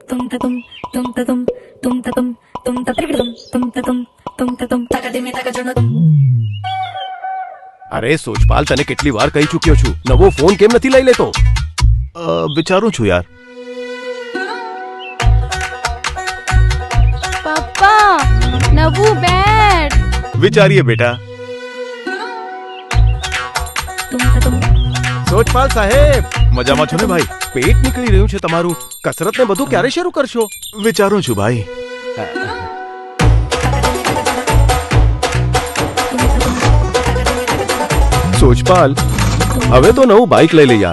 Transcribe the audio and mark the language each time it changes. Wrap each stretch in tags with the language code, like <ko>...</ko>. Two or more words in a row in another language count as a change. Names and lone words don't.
<gu>tatum tum tatum tum tatum tum tatum tum tatum tum tatum takadimi takajunum. અરે સોચપાલ, તને કેટલી વાર કહી ચૂક્યો છું, નવો ફોન કેમ નથી લઈ લેતો? વિચારું છું યાર. પપ્પા, નવું બેટ. વિચારીએ બેટા. tum tatum સોચપાલ સાહેબ, મજામાં છો ને ભાઈ? પેટ નીકળી રહ્યું છે તમારું. કસરત ને બધું ક્યારે શરૂ કરશો? વિચારું છું ભાઈ. સોચપાલ, હવે તો નવું બાઇક લઈ લે યાર.</gu>